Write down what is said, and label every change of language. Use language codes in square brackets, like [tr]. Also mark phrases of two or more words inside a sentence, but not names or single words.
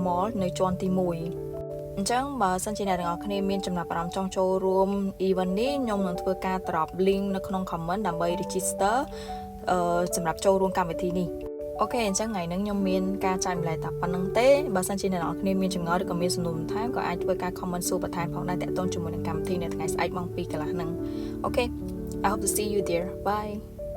[km] Mall នៅជាន់ទី1អញ្ចឹងបើសិនជាអ្នកទាំងអស់គ្នាមានចំណាប់អារម្មណ៍ចង់ចូលរួម event នេះខ្ញុំនឹងធ្វើការ [en] drop link [km] នៅក្នុង comment ដើម្បី register សម្រាប់ចូលរួមកម្មវិធីនេះអូខេអញ្ចឹងថ្ងៃនេះខ្ញុំមានការចែកម្លែកតែប៉ុណ្្នឹងទេបើសិនជាអ្នកនរគ្នាមានចម្ងល់ឬក៏មានសំណួរបន្ថែមក៏អាចធ្វើការ comment សួរបន្ថែមផងដែរតាក់ទងជាមួយនឹងកម្មវិធីនៅថ្ងៃស្អែកម៉ោង2កន្លះហ្នឹងអូខេ [en] I hope to see you there bye